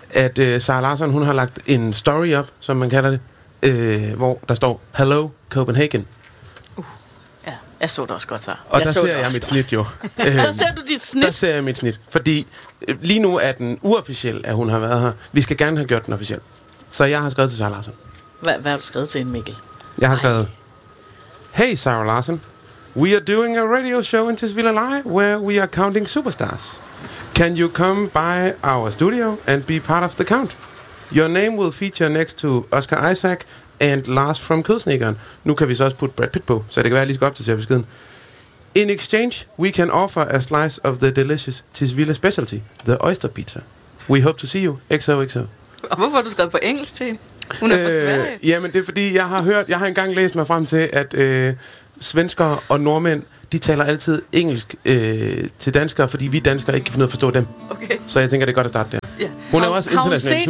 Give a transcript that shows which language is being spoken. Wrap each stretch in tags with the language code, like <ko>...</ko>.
<da>At Sara Larsson, hun har lagt en story op, som man kalder det, hvor der står,</da> <en>Hello Copenhagen.</en> <da>Ja, jeg så det også godt, så. Og der ser jeg mit snit, jo. Der ser du dit snit? Der ser jeg mit snit, fordi... Lige nu er den uofficiel, at hun har været her. Vi skal gerne have gjort den officiel. Så jeg har skrevet til Sara Larsson. Hvad har du skrevet til hende, Mikkel? Jeg har skrevet... Hey, Sara Larsson.</da> <en>We are doing a radio show in Tisvilde Live, where we are counting superstars. Can you come by our studio and be part of the count? Your name will feature next to Oscar Isaac and Lars from Kødsnikkeren.</en> <da>Nu kan vi så også putte Brad Pitt på, så det kan være, lige skal op til at se beskeden.</da> <en>In exchange, we can offer a slice of the delicious Tisvilde specialty, the oyster pizza. We hope to see you. XOXO.</en> <da>Og hvorfor har du skrevet på engelsk til? Hun er på Sverige. Jamen, det er fordi, jeg har engang læst mig frem til, at svenskere og nordmænd, de taler altid engelsk til danskere, fordi vi danskere ikke kan finde ud af at forstå dem. Okay. Så jeg tænker, det er godt at starte der.</da> <en>Yeah.</en> <da>Hun er også international superstjerne.</da>